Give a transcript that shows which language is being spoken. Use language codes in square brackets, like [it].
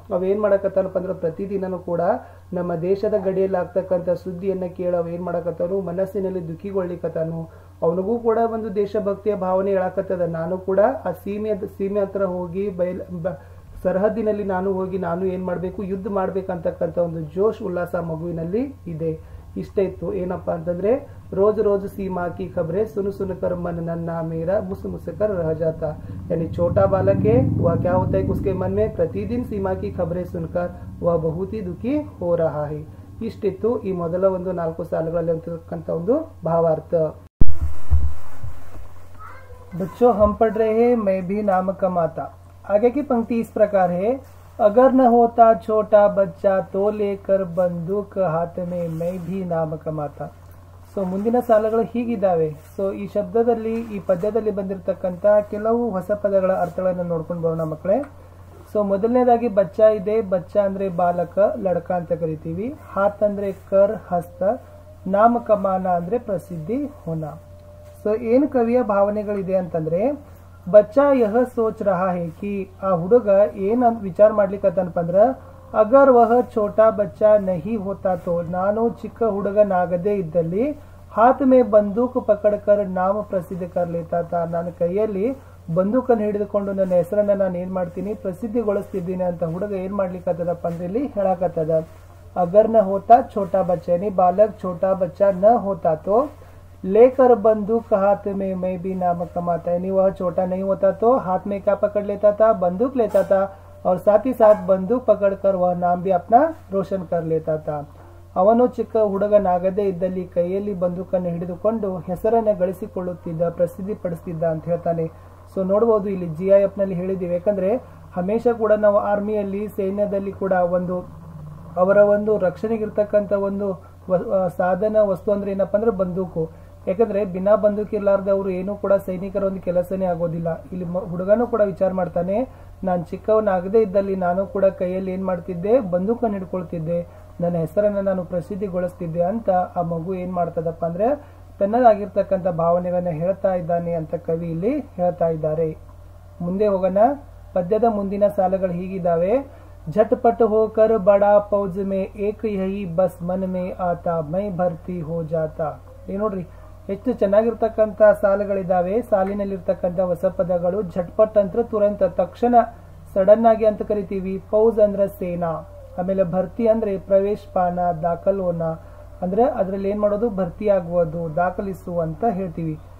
[kn] ಅವೇನ್ ಮಾಡಕತ್ತಾನಪ್ಪ ಅಂದ್ರೆ ಪ್ರತಿದಿನನೂ ಕೂಡ ನಮ್ಮ ದೇಶದ ಗಡಿಯಲ್ಲಿ ಆಗ್ತಕ್ಕಂಥ ಸುದ್ದಿಯನ್ನ ಕೇಳಿ ಅವೇನ್ ಮಾಡಕತ್ತಾನು, ಮನಸ್ಸಿನಲ್ಲಿ ದುಃಖಿಗೊಳ್ಳಿಕತ್ತಾನು. ಅವನಿಗೂ ಕೂಡ ಒಂದು ದೇಶಭಕ್ತಿಯ ಭಾವನೆ ಹೇಳಕತ್ತದ. ನಾನು ಕೂಡ ಆ ಸೀಮೆ ಹತ್ರ ಹೋಗಿ ಸರಹದ್ದಿನಲ್ಲಿ ನಾನು ಹೋಗಿ ನಾನು ಏನ್ ಮಾಡ್ಬೇಕು, ಯುದ್ಧ ಮಾಡ್ಬೇಕಂತಕ್ಕಂಥ ಒಂದು ಜೋಶ್ ಉಲ್ಲಾಸ ಮಗುವಿನಲ್ಲಿ ಇದೆ. ಇಷ್ಟೇ ಇತ್ತು. ಏನಪ್ಪಾ ಅಂತಂದ್ರೆ [hi] रोज रोज सीमा की खबरें सुन सुनकर मन नन्ना मेरा मुस मुस कर रह जाता। यानी छोटा बालक है, वह क्या होता है कि उसके मन में प्रतिदिन सीमा की खबरें सुनकर वह बहुत ही दुखी हो रहा है। [kn] इष्टिತ್ತು ಈ ಮೊದಲ ಒಂದು 4 ಸಾಲುಗಳಲ್ಲಿ ಇರತಕ್ಕಂತ ಒಂದು ಭಾವಾರ್ಥ। [hi] बच्चों हम पढ़ रहे हैं मैं भी नाम कमाता। आगे की पंक्ति इस प्रकार है, अगर न होता छोटा बच्चा तो लेकर बंदूक हाथ में मैं भी नाम कमाता। [kn] ಸೊ ಮುಂದಿನ ಸಾಲುಗಳು ಹೀಗಿದ್ದಾವೆ। ಸೊ ಈ ಶಬ್ದದಲ್ಲಿ ಈ ಪದ್ಯದಲ್ಲಿ ಬಂದಿರತಕ್ಕಂತ ಕೆಲವು ಹೊಸ ಪದಗಳ ಅರ್ಥಗಳನ್ನು ನೋಡ್ಕೊಂಡು ಬರೋಣ ಮಕ್ಕಳೇ। ಸೊ ಮೊದಲನೇದಾಗಿ ಬಚ್ಚಾ ಇದೆ, ಬಚ್ಚಾ ಅಂದ್ರೆ ಬಾಲಕ, ಲಡ್ಕ ಅಂತ ಕರಿತೀವಿ। ಹಾತ್ ಅಂದ್ರೆ ಕರ್ ಹಸ್ತ, ನಾಮ ಕಮಾನ ಅಂದ್ರೆ ಪ್ರಸಿದ್ಧಿ ಹೋನ। ಸೊ ಏನು ಕವಿಯ ಭಾವನೆಗಳಿದೆ ಅಂತಂದ್ರೆ, [hi] ಬಚ್ಚಾ ಯಹ ಸೋಚ್ ರಹಾ ಹೈ ಕಿ [kn] ಆ ಹುಡುಗ ಏನ್ ವಿಚಾರ ಮಾಡ್ಲಿಕ್ಕಂತನಪ್ಪ ಅಂದ್ರ, [hi] अगर वह छोटा बच्चा नहीं होता तो [kn] नानु चिಕ್ಕ ಹುಡುಗನಾಗದೇ ಇದ್ದಲ್ಲಿ [hi] हाथ में बंदूक पकड़कर नाम प्रसिद्ध कर लेता था। [kn] ನನ್ನ ಕೈಯಲ್ಲಿ ಬಂದೂಕನ್ನು ಹಿಡಿದುಕೊಂಡು ನನ್ನ ಹೆಸರನ್ನ ನಾನು ಏನ್ ಮಾಡ್ತೀನಿ ಪ್ರಸಿದ್ಧಿಗೊಳಿಸ್ತಿದ್ದೀನಿ ಅಂತ ಹುಡುಗ ಏನ್ ಮಾಡ್ಲಿಕ್ಕತ್ತದಪ್ಪ ಅಂದ್ರೆ ಇಲ್ಲಿ ಹೇಳಕತ್ತದ. [hi] अगर न होता छोटा बच्चा यानी बालक छोटा बच्चा न होता तो लेकर बंदूक हाथ में मैं भी नाम कमाता, यानी वह छोटा नहीं होता तो हाथ में क्या पकड़ लेता था, बंदूक लेता था और साथ ही साथ बंदूक पकड़कर वह नाम भी अपना रोशन कर लेता था. [kn] ಅವನು ಚಿಕ್ಕ ಹುಡುಗನಾಗದೇ ಇದ್ದಲ್ಲಿ ಕೈಯಲ್ಲಿ ಬಂದೂಕನ್ನು ಹಿಡಿದುಕೊಂಡು ಹೆಸರನ್ನ ಗಳಿಸಿಕೊಳ್ಳುತ್ತಿದ್ದ, ಪ್ರಸಿದ್ಧಿ ಪಡಿಸ್ತಿದ್ದ ಅಂತ ಹೇಳ್ತಾನೆ. ಸೊ ನೋಡಬಹುದು ಇಲ್ಲಿ GIF ನಲ್ಲಿ ಹೇಳಿದೀವಿ. ಯಾಕಂದ್ರೆ ಹಮೇಶ ಕೂಡ ನಾವು ಆರ್ಮಿಯಲ್ಲಿ ಸೈನ್ಯದಲ್ಲಿ ಕೂಡ ಅವರ ಒಂದು ರಕ್ಷಣೆಗಿರ್ತಕ್ಕಂಥ ಒಂದು ಸಾಧನ ವಸ್ತು ಅಂದ್ರೆ ಏನಪ್ಪಾ ಅಂದ್ರೆ ಬಂದೂಕು. ಯಾಕಂದ್ರೆ [hi] ಬಿನಾ ಬಂದೂಕ್ [kn] ಇರ್ಲಾರ್ದೆ ಅವರು ಏನು ಕೂಡ ಸೈನಿಕರ ಒಂದು ಕೆಲಸನೇ ಆಗೋದಿಲ್ಲ. ಇಲ್ಲಿ ಹುಡುಗನೂ ಕೂಡ ವಿಚಾರ ಮಾಡ್ತಾನೆ, ನಾನು ಚಿಕ್ಕವನಾಗದೇ ಇದ್ದಲ್ಲಿ ನಾನು ಕೂಡ ಕೈಯಲ್ಲಿ ಏನ್ ಮಾಡ್ತಿದ್ದೆ, ಬಂದೂಕನ್ನು ಹಿಡ್ಕೊಳ್ತಿದ್ದೆ, ನನ್ನ ಹೆಸರನ್ನ ನಾನು ಪ್ರಸಿದ್ಧಿಗೊಳಿಸ್ತಿದ್ದೆ ಅಂತ ಆ ಮಗು ಏನ್ ಮಾಡ್ತದಪ್ಪ ಅಂದ್ರೆ ತನ್ನದಾಗಿರ್ತಕ್ಕಂಥ ಭಾವನೆಗಳನ್ನ ಹೇಳ್ತಾ ಇದ್ದಾನೆ ಅಂತ ಕವಿ ಇಲ್ಲಿ ಹೇಳ್ತಾ ಇದ್ದಾರೆ. ಮುಂದೆ ಹೋಗೋಣ. ಪದ್ಯದ ಮುಂದಿನ ಸಾಲುಗಳು ಹೀಗಿದ್ದಾವೆ. [hi] झटपट होकर बड़ा फौज में एक यही बस मन में आता मैं भर्ती हो जाता. [kn] ನೋಡ್ರಿ ಎಷ್ಟು ಚೆನ್ನಾಗಿರ್ತಕ್ಕಂಥ ಸಾಲುಗಳಿದ್ದಾವೆ. ಸಾಲಿನಲ್ಲಿರ್ತಕ್ಕಂಥ ಹೊಸ ಪದಗಳು. ಝಟ್ಪಟ್ ಅಂದ್ರೆ ತುರಂತ, ತಕ್ಷಣ, ಸಡನ್ ಆಗಿ ಅಂತ ಕರಿತೀವಿ. ಫೌಜ್ ಅಂದ್ರೆ ಸೇನಾ. ಆಮೇಲೆ ಭರ್ತಿ ಅಂದ್ರೆ ಪ್ರವೇಶ ಪಾನ, ದಾಖಲೋನ ಅಂದ್ರೆ ಅದ್ರಲ್ಲಿ ಏನ್ ಮಾಡೋದು, ಭರ್ತಿ ಆಗುವುದು, ದಾಖಲಿಸು ಅಂತ ಹೇಳ್ತೀವಿ.